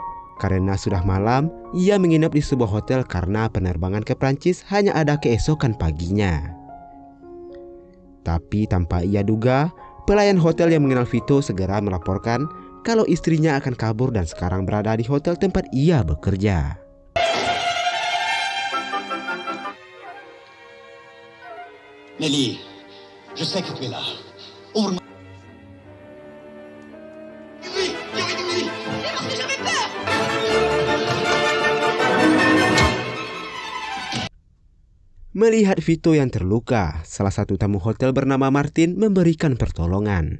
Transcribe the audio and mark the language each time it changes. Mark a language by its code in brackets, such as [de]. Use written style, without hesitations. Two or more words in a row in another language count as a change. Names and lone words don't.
[id] Karena sudah malam, ia menginap di sebuah hotel karena penerbangan ke Prancis hanya ada keesokan paginya. Tapi tanpa ia duga, pelayan hotel yang mengenal Vito segera melaporkan kalau istrinya akan kabur dan sekarang berada di hotel tempat ia bekerja. [fr] Nelly, je sais que tu es là. Ouvre-moi. [id] Melihat Vito yang terluka, salah satu tamu hotel bernama Martin memberikan pertolongan.